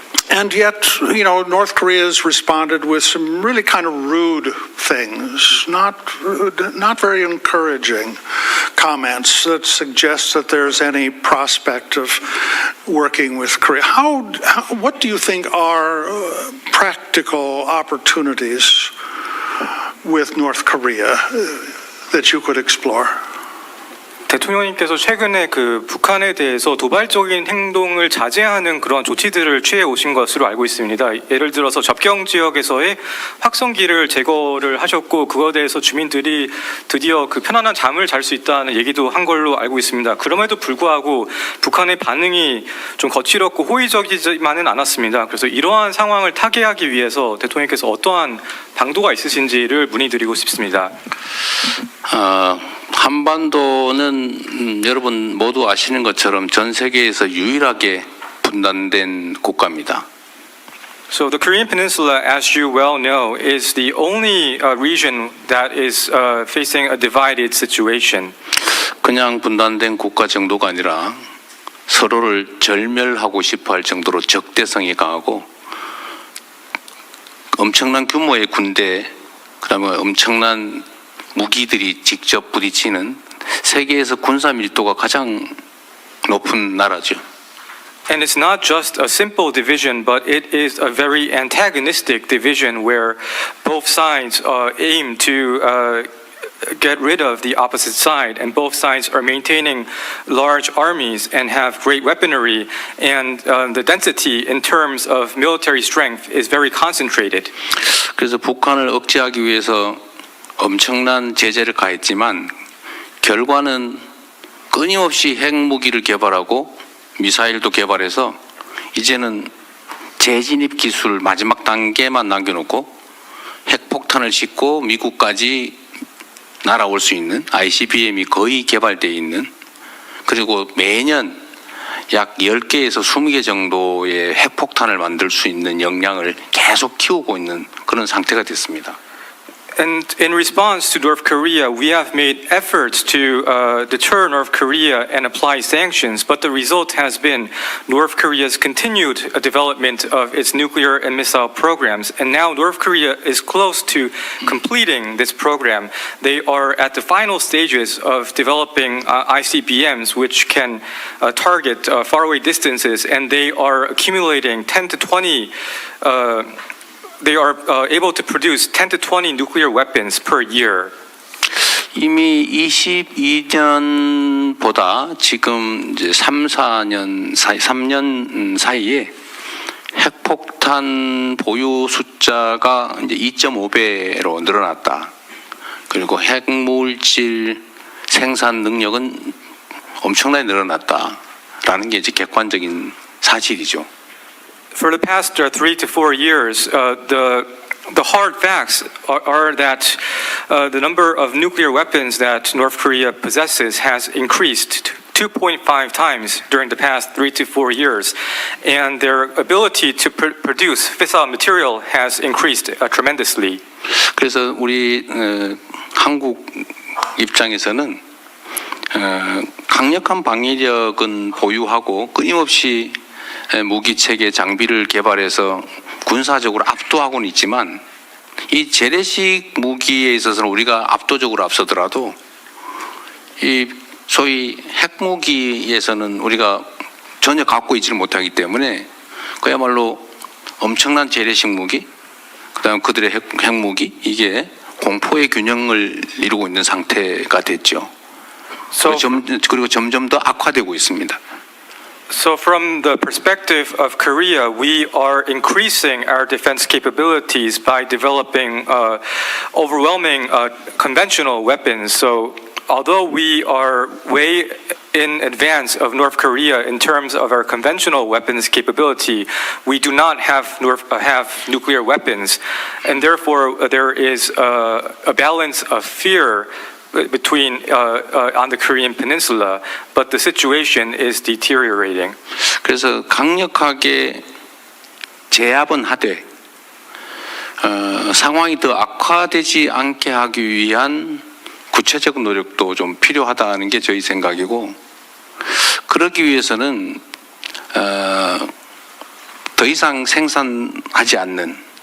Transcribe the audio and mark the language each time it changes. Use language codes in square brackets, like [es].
[en] And yet, North Korea has responded with some really kind of rude things, not very encouraging comments that suggest that there's any prospect of working with Korea. What do you think are practical opportunities with North Korea that you could explore? [ko] 대통령님께서 최근에 그 북한에 대해서 도발적인 행동을 자제하는 그런 조치들을 취해 오신 것으로 알고 있습니다. 예를 들어서 접경 지역에서의 확성기를 제거를 하셨고 그거에 대해서 주민들이 드디어 그 편안한 잠을 잘 수 있다는 얘기도 한 걸로 알고 있습니다. 그럼에도 불구하고 북한의 반응이 좀 거칠었고 호의적이지만은 않았습니다. 그래서 이러한 상황을 타개하기 위해서 대통령께서 어떠한 방도가 있으신지를 문의드리고 싶습니다. 한반도는 여러분 모두 아시는 것처럼 전 세계에서 유일하게 분단된 국가입니다. [en] So the Korean Peninsula, as you well know, is the only region that is facing a divided situation. [ko] 그냥 분단된 국가 정도가 아니라 서로를 절멸하고 싶어 할 정도로 적대성이 강하고 엄청난 규모의 군대, 그다음에 엄청난 무기들이 직접 부딪히는 세계에서 군사 밀도가 가장 높은 나라죠. [en] And it's not just a simple division, but it is a very antagonistic division where both sides aim to get rid of the opposite side, and both sides are maintaining large armies and have great weaponry, and the density in terms of military strength is very concentrated. [ko] 그래서 북한을 억제하기 위해서 엄청난 제재를 가했지만 결과는 끊임없이 핵무기를 개발하고 미사일도 개발해서 이제는 재진입 기술 마지막 단계만 남겨놓고 핵폭탄을 싣고 미국까지 날아올 수 있는 ICBM이 거의 개발되어 있는, 그리고 매년 약 10개에서 20개 정도의 핵폭탄을 만들 수 있는 역량을 계속 키우고 있는 그런 상태가 됐습니다. [en] And in response to North Korea, we have made efforts to deter North Korea and apply sanctions, but the result has been North Korea's continued development of its nuclear and missile programs. And now North Korea is close to completing this program. They are at the final stages of developing ICBMs, which can target faraway distances, and they are accumulating 10 to 20 They are able to produce 10 to 20 nuclear weapons per year. [ko] 이미 22년보다 지금 이제 3년 사이에 핵폭탄 보유 숫자가 이제 2.5배로 늘어났다. 그리고 핵물질 생산 능력은 엄청나게 늘어났다라는 게 이제 객관적인 사실이죠. [en] For the past 3 to 4 years, the hard facts are that the number of nuclear weapons that North Korea possesses has increased 2.5 times during the past 3 to 4 years, and their ability to produce fissile material has increased tremendously. [ko] 그래서 우리 한국 입장에서는 강력한 방위력은 보유하고 끊임없이 무기 체계 장비를 개발해서 군사적으로 압도하고는 있지만 이 재래식 무기에 있어서는 우리가 압도적으로 앞서더라도 이 소위 핵무기에서는 우리가 전혀 갖고 있지를 못하기 때문에 그야말로 엄청난 재래식 무기, 그다음 그들의 핵무기, 이게 공포의 균형을 이루고 있는 상태가 됐죠. 그리고 점점 더 악화되고 있습니다. [en] So from the perspective of Korea, we are increasing our defense capabilities by developing overwhelming conventional weapons. So although we are way in advance of North Korea in terms of our conventional weapons capability, we do not have nuclear weapons, and therefore there is a balance of fear between on the Korean Peninsula, but the situation is deteriorating. [ko] 그래서 강력하게 제압은 하되 상황이 더 악화되지 않게 하기 위한 구체적 노력도 좀 필요하다는 게 저희 생각이고, 그러기 위해서는 더 이상 생산하지 않는,